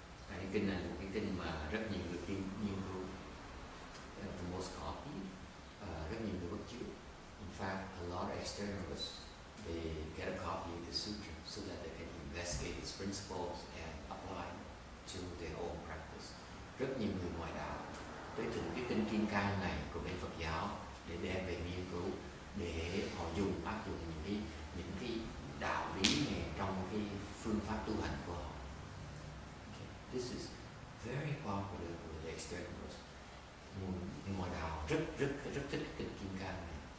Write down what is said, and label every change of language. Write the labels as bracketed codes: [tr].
[vi] Cái kinh này là một cái kinh mà rất nhiều người nghiên cứu, [en] the most copied, [vi] rất nhiều người bắt chước. [en] In fact, a lot of externalists they get a copy of the sutra so that they can investigate its principles and apply it to their own practice. [vi] Rất nhiều người ngoại đạo tới thử cái kinh Kim Cang này của bên Phật giáo để đem về nghiên cứu, để họ áp dụng những cái đạo lý này trong cái phương pháp tu hành của họ. [en] Okay. This is very popular with the externalists. [vi] Ngoại đạo rất thích kinh Kim Cang này.